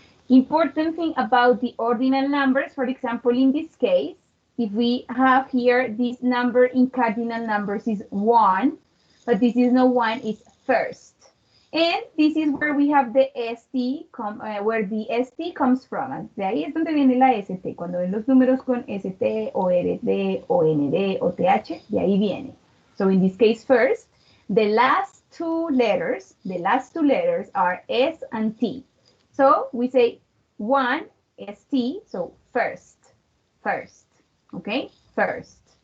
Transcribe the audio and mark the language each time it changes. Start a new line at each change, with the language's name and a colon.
English: Important thing about the ordinal numbers, for example, in this case, if we have here this number in cardinal numbers is 1, but this is not 1, it's first. And this is where we have the ST, where the ST comes from.
Spanish: De ahí es donde viene la ST. Cuando ven los números con ST, o RD, o ND, o TH, de ahí viene.
English: So in this case, first, the last two letters are S and T. So we say 1, ST, so first, okay, first.